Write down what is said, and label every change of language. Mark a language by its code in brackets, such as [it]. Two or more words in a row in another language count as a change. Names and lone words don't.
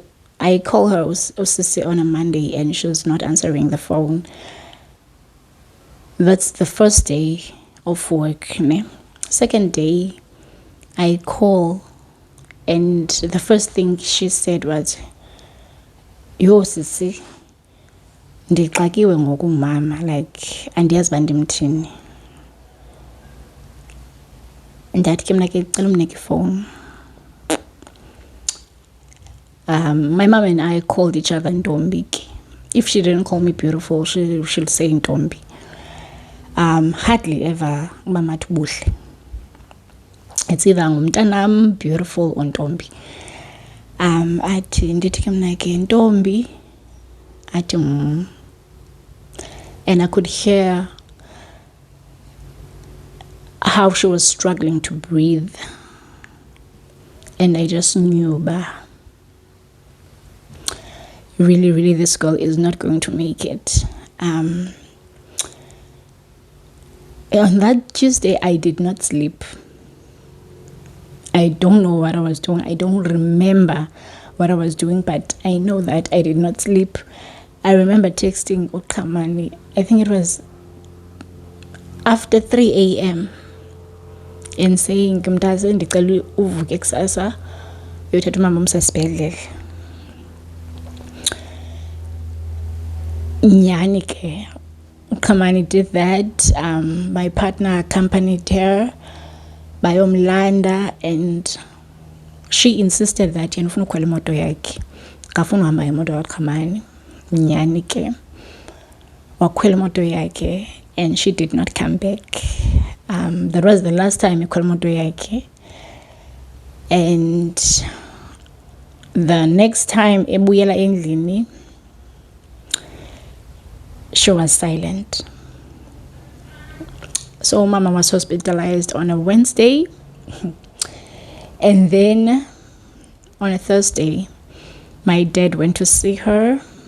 [en] I call her Osisi on a Monday and she was not answering the phone. That's the first day of work. Ne? Second day, I call and the first thing she said was, [xh] yo sisi, ndixakiwe ngokumama, like andiyazi uba ndimthini. Ndathi ke mna ke cela umnike ifowuni. [en] My mom and I called each other Ntombi. If she didn't call me beautiful, she'll say Ntombi. Hardly ever [xh] mama buhle. [en] It's either ngumntanam beautiful or Ntombi. [xh] Athi ndithi ke mna ke Ntombi, athi [en] and I could hear how she was struggling to breathe, and I just knew, bah, really this girl is not going to make it. On that Tuesday I did not sleep. I don't know what I was doing. I don't remember what I was doing, but I know that I did not sleep. I remember texting Ukamani, I think it was after 3 a.m. and saying, [xh] Mtaze ndicela uvuke kusasa uyothatha umama umsa esibhedlele. Nyani ke [en] Ukamani did that. My partner accompanied her [xh] bayomlanda, [en] and she insisted that [xh] yena ufuna ukhwela imoto yakhe, kafuna uhamba imoto kaKhamani. Nyani ke wakhwela imoto yakhe [en] and she did not come back. That was the last time [xh] ekhwela imoto yakhe, [en] and the next time [xh] ebuyela endlini [en] she was silent. So mama was hospitalized on a Wednesday, and then on a Thursday my dad went to see her.